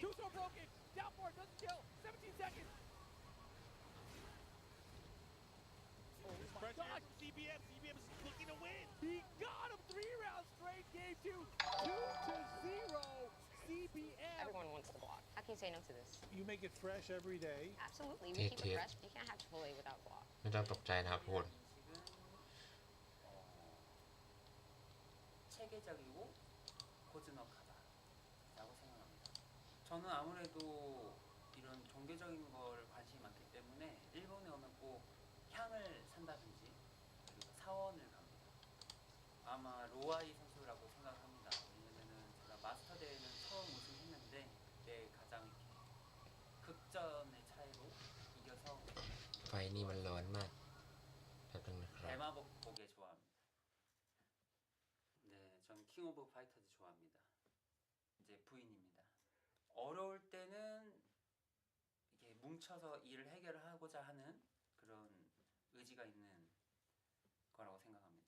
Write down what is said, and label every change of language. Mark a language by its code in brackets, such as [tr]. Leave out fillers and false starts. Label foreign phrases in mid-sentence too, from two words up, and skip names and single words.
[en] Two-sword broken. Down for it, doesn't kill. 17 seconds. Oh my Pressure gosh. from CBM. CBM is looking to win. He got him 3 rounds straight. Game 2, 2-0. CBM. Everyone wants the block. How can you say no to this? You make it fresh every day. Absolutely. We keep TT. it fresh. You can't have Chipotle without guac. [th] ไม่ต้องตกใจนะครับทุกคน [ko] 체계적이고 고즈넉하다라고 생각합니다. 저는 아무래도 이런 종교적인 걸 관심이 많기 때문에 일본에 오면 꼭 향을 산다든지 그리고 사원을 갑니다. 아마 로아이 선수라고 생각합니다. 왜냐면은 제가 마스터 대회는 처음 우승했는데 그때 가장 이렇게 극전의 차이로 이겨서 [th] ไฟนี่มันร้อนมากแป๊บนึงนะครับ [ko] 대마법 보게 좋아합니다. 네, 전 킹 오브 파이터즈 좋아합니다. 이제 부인입니다. 어려울 때는 이게 뭉쳐서 일을 해결하고자 하는 그런 의지가 있는 거라고 생각합니다.